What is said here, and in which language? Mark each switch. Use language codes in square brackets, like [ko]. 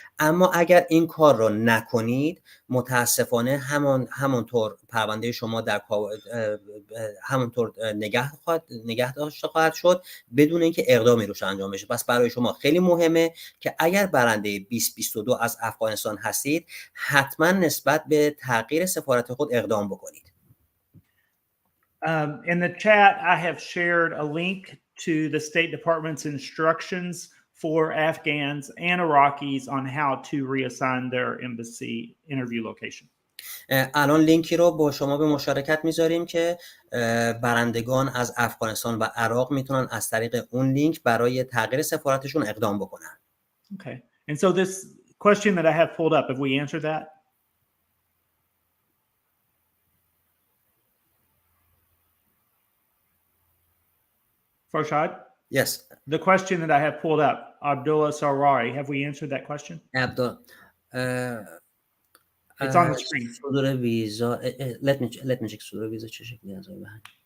[fa] اما اگر این کار را نکنید متاسفانه همونطور پرونده شما در همونطور نگه داشته خواهد شد بدون اینکه اقدامی روش انجام بشه. پس برای شما خیلی مهمه که اگر برنده 2022 از افغانستان هستید حتما نسبت به تغییر سفارت خود اقدام بکنید. [en] In the chat, I have shared a link to the State Department's instructions for Afghans and Iraqis on how to reassign their embassy interview location. [fa] الان لینکی رو با شما به مشارکت میذاریم که برندگان از افغانستان و عراق میتونن از طریق اون لینک برای تغییر سفارتشون اقدام بکنن. [en] Okay. And so this question that I have pulled up, have we answered that? Farshad? Yes. The question that I have pulled up, Abdullah Sarwari, have we answered that question? Abdullah. It's on the screen. [fa] صدور ویزا. [en] Let me check [fa] صدور ویزا چه شکلی از آن.